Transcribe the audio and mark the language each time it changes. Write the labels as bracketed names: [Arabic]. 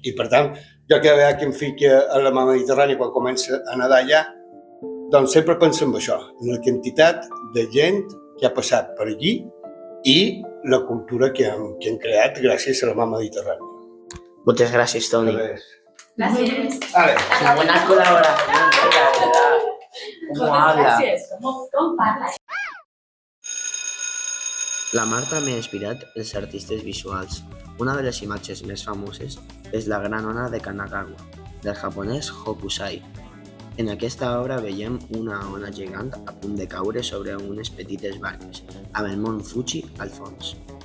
[Catalan] I per tant, jo cada vegada que em fica a la mar Mediterrània quan comença a nedar allà, doncs sempre penso en això, en la quantitat de gent que ha passat per allí i la cultura que han creat gràcies a la mar Mediterrània. [Spanish] Muchas gracias, Tony. Gracias. Vale. Una buena colaboración, la verdad. ¿Cómo habla? [Catalan] Gràcies. Com parla? La mar també ha inspirat els artistes visuals. Una de les imatges més famoses és la gran ona de Kanagawa, del japonès Hokusai. En aquesta obra veiem una ona gegant a punt de caure sobre unes petites barques, amb el mont Fuji al fons.